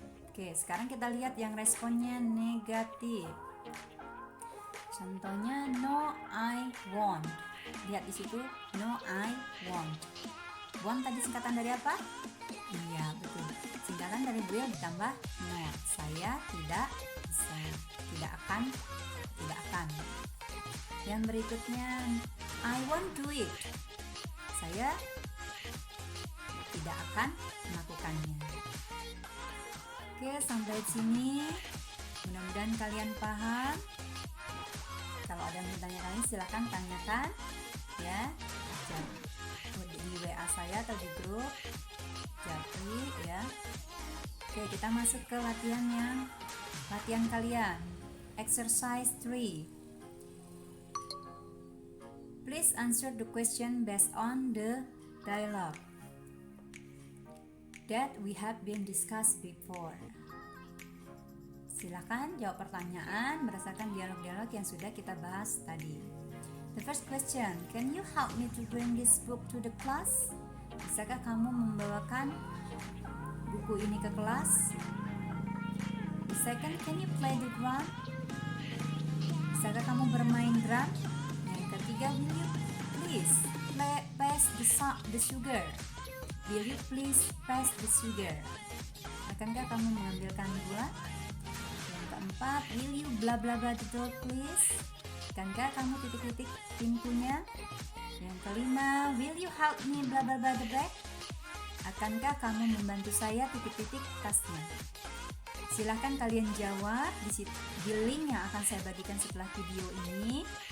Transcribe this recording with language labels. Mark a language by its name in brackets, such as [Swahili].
[Indonesian] Oke, sekarang kita lihat yang responnya negatif. Contohnya [English] no I won't. [Indonesian] Lihat di situ [English] no I won't. [Indonesian] Want tadi singkatan dari apa? Iya, betul. Singkatan dari will ditambah not. Saya tidak bisa. Tidak akan. Tidak akan. Yang berikutnya [English] I won't do it. [Indonesian] Saya tidak akan melakukannya. Oke, sampai sini. Mudah-mudahan kalian paham. Kalau ada yang bertanya kalian silahkan tanyakan ya. Di WA saya atau di grup Japri ya. Oke, kita masuk ke latihan kalian. Exercise 3. [English] Please answer the question based on the dialogue that we have been discussed before. [Indonesian] Silakan jawab pertanyaan berdasarkan dialog-dialog yang sudah kita bahas tadi. [English] The first question, can you help me to bring this book to the class? [Indonesian] Bisakah kamu membawakan buku ini ke kelas? [English] The second, can you play the drum? [Indonesian] Bisakah kamu bermain drum? Yang ketiga, [English] will you please pass the sugar? Will you please pass the sugar? [Indonesian] Akankah kamu mengambilkan gula? Yang keempat, [English] will you bla bla bla the door please? [Indonesian] Akankah kamu titik-titik pintunya? Yang kelima, [English] will you help me bla bla bla the bag? [Indonesian] Akankah kamu membantu saya titik-titik tasnya? Silahkan kalian jawab di link yang akan saya bagikan setelah video ini.